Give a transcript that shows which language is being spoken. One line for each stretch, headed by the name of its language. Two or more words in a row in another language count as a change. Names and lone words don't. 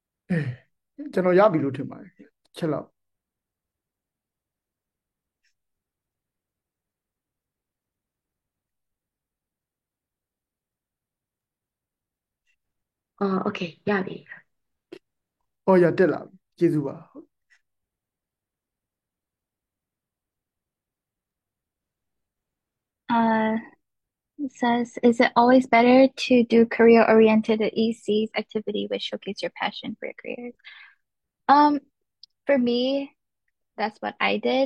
Burmese: ကျွန်တော်ရပြီလို့ထင်ပါတယ်ချက်လောက် Okay ရပြီ ဟောရတက်လာပြီကျေးဇူးပါ
English: It says, is it always better to do career-oriented ECs activity which showcase your passion for your careers? For me, that's what I did.